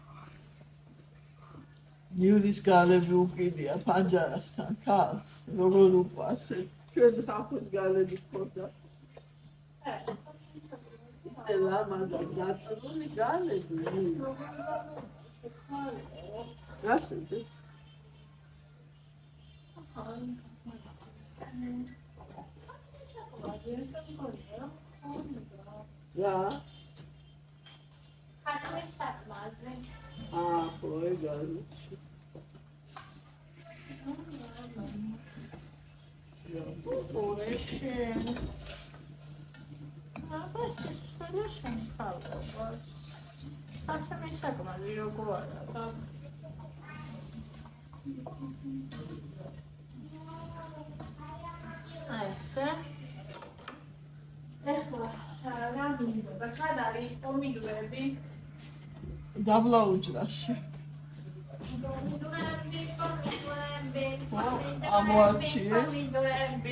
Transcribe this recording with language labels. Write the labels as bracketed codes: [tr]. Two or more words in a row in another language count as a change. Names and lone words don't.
[ka] ნიურის გალები უკიდია პანჯარასთან ქალს. როგორ უყვარს ჩვენ ხალხის გალები ხოდა. ისე ლამაზა დაწული გალები. რასზე? [de] Ja. Hat mich satt machen. Voll geil. Ja, voll schön. Aber es ist voll schön kalt. Hat mich satt machen, wie gut. [ka] ესე ეხლა რა მინდოდა სად არის პომიდორები დაბლა უჯრაში პომიდორები